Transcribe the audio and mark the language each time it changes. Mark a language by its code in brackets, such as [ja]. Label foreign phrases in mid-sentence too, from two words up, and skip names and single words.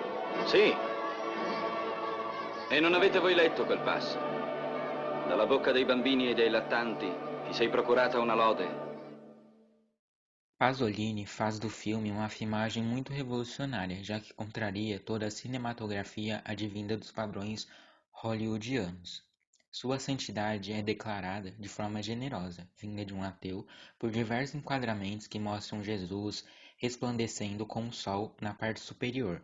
[it] Sì. E non avete voi letto quel passo? Dalla bocca dei bambini e dei lattanti ti sei procurata una lode. [pt] Pasolini faz do filme uma filmagem muito revolucionária, já que contraria toda a cinematografia advinda dos padrões hollywoodianos. Sua santidade é declarada de forma generosa, vinda de um ateu, por diversos enquadramentos que mostram Jesus resplandecendo com o sol na parte superior.